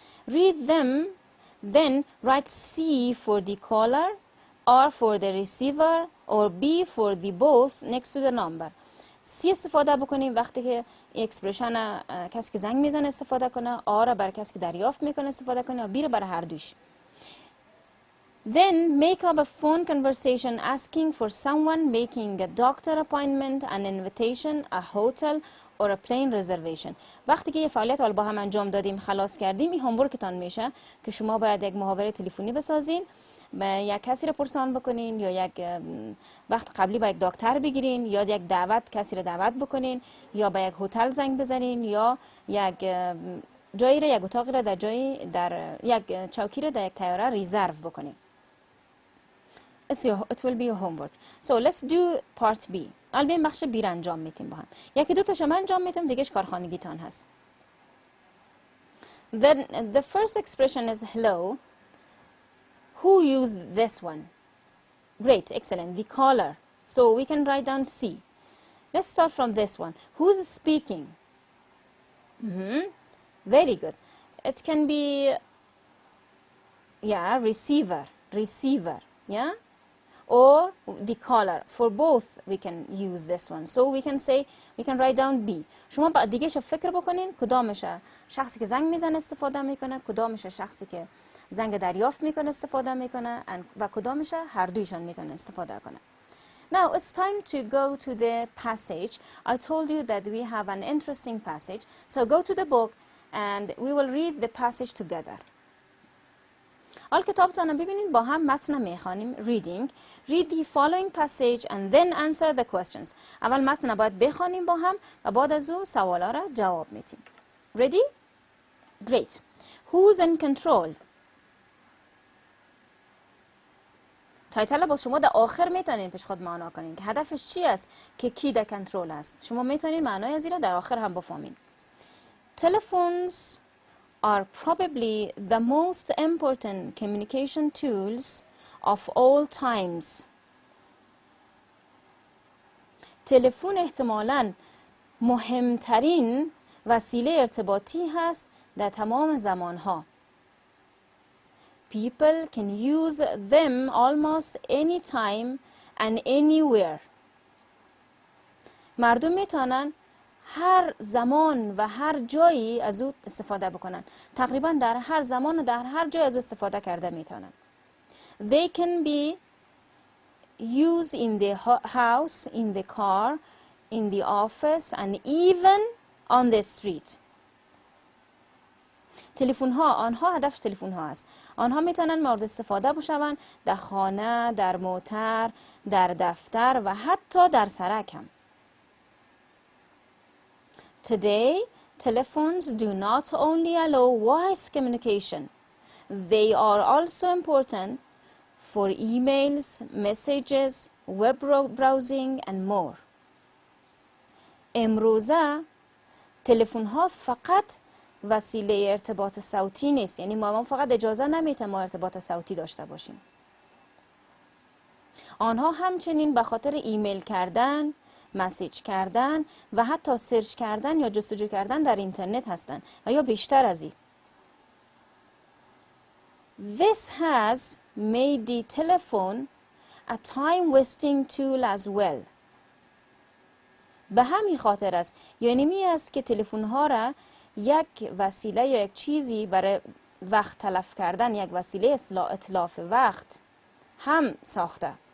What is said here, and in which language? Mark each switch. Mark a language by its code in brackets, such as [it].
[en] Read them, then write C for the caller, R for the receiver or B for the both next to the number. [fa] C استفاده بکنیم وقتی که اکسپرشن کسی که زنگ میزنه استفاده کنه، R برای کسی که دریافت میکنه استفاده کنه و B برای هر دوش. [en] Then make up a phone conversation asking for someone, making a doctor appointment, an invitation, a hotel or a plane reservation. [fa] وقتی که یه فعالیت با هم انجام دادیم خلاص کردیم این هومورکتان میشه که شما باید یک محاوره تلفنی بسازین، یک کسی رو پرسان بکنین یا یک وقت قبلی با یک دکتر بگیرین یا یک دعوت کسی رو دعوت بکنین یا با یک هتل زنگ بزنین یا یک جایی رو یک اتاقی رو در یک چوکی رو در یک طیاره ریزرو بکنین. [en] It will be your homework. So let's do part B. [fa] البته بخش B را انجام میتیم با هم. یکی دو تاشو من انجام میتیم دیگهش کارخانگیتان هست. [en] Then the first expression is hello. Who used this one? Great, excellent. The caller. So we can write down C. Let's start from this one. Who's speaking? Very good. It can be receiver, yeah? Or the caller. For both we can use this one. So we can write down B. [fa] شما بعد دیگه فکر بکنین کدامش شخصی که زنگ میزنه استفاده میکنه، کدامش شخصی که زنگ دریافت میکنه استفاده میکنه و کدامش هر دویشان میتونه استفاده کنه. [en] Now it's time to go to the passage. I told you that we have an interesting passage. So go to the book and we will read the passage together. [fa] حال کتابتان ببینید با هم متن میخوانیم. [en] Reading. Read the following passage and then answer the questions. [fa] اول متن باید بخوانیم با هم و بعد از اون سوالا را جواب میدیم. [en] Ready? Great. Who's in control? [fa] تایتل با شما در آخر میتونین پیش خود معنا کنین که هدفش چی است که کی در کنترل است. شما میتونین معنای از این را در آخر هم بفهمین. [en] Telephones are probably the most important communication tools of all times. [fa] تلفن احتمالاً مهمترین وسیله ارتباطی هست در تمام زمانها. [en] People can use them almost any time and anywhere. [fa] مردم میتونن هر زمان و هر جایی از او استفاده بکنن. تقریبا در هر زمان و در هر جای از او استفاده کرده میتونن. [en] They can be used in the house, in the car, in the office and even on the street. [fa] تلفن ها، آنها هدفش تلفن ها است. آنها میتونن مورد استفاده بشون در خانه، در موتر، در دفتر و حتی در سرک هم. [en] Today, telephones do not only allow voice communication, they are also important for emails, messages, web browsing and more. [fa] امروزه تلفن ها فقط وسیله ارتباط صوتی نیست، یعنی ما فقط اجازه نمیده ما ارتباط صوتی داشته باشیم. آنها همچنین به خاطر ایمیل کردن، مسیج کردن و حتی سرچ کردن یا جستجو کردن در اینترنت هستند و یا بیشتر از این. [en] This has made the telephone a time wasting tool as well. [fa] به همین خاطر است، یعنی می است که تلفن ها را یک وسیله یا یک چیزی برای وقت تلف کردن، یک وسیله اتلاف وقت هم ساخته.